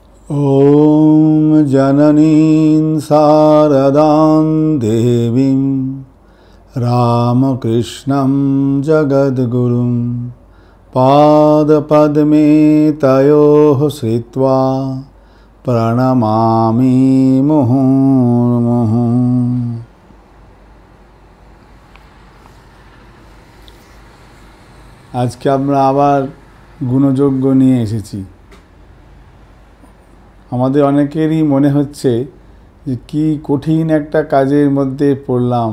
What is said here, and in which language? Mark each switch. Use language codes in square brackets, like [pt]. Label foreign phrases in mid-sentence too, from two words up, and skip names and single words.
[sa] ॐ जननीं शारदां देवीं रामकृष्णं जगद्गुरुं पादपद्मे तयोः श्रित्वा प्रणमामि मुहुर्मुहुः। [bn] আজকে আমরা আবার গুণযজ্ঞ নিয়ে এসেছি। আমাদের অনেকেরই মনে হচ্ছে যে কি কঠিন একটা কাজের মধ্যে পড়লাম।